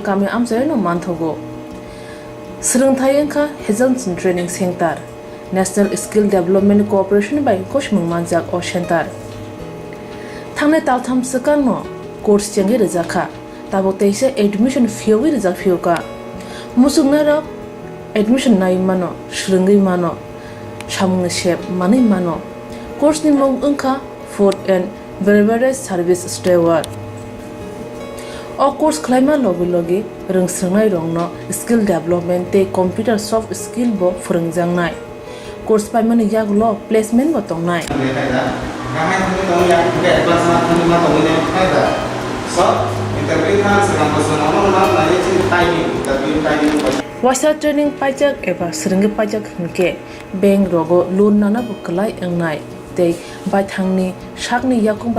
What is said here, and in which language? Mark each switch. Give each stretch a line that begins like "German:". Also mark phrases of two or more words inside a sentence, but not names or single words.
Bodo: कामे आमजायनो मानथगो सोलोंथाय अंखा हेजनसन ट्रेनिंग सेंटर नेशनल स्किल डेवलपमेंट कोऑपरेशन बाय कोशमुं मानजाक अ सेंटर थांनाय तालथाम सकानो कोर्स जेंगे रजाखा ताबुक तैसे एडमिशन फियोगै रजाक फियोका मुसुगनारक एडमिशन नाय मानो सोलोंगै मानो सामुंनि सेब मानै मानो कोर्स नि मुं अंखा फूड एंड बेवरेज सर्विस स्टेवार्ड अ कोर्स खलायमा लगे लगे रोंस्रोंनाय रंनो
English: skill development
Bodo: ते
English: computer soft skill
Bodo: बो फोरोंजांनाय कोर्स पाइमानि यागलो प्लेसमेंट बो तंनाय वासा ट्रेनिंग पाइजक एबा सोलोंगे पाइजक हनके बैंक रोगो लोन नाना बुकलाय एंनाय ते बायथांनि शाकनि याकुंबाय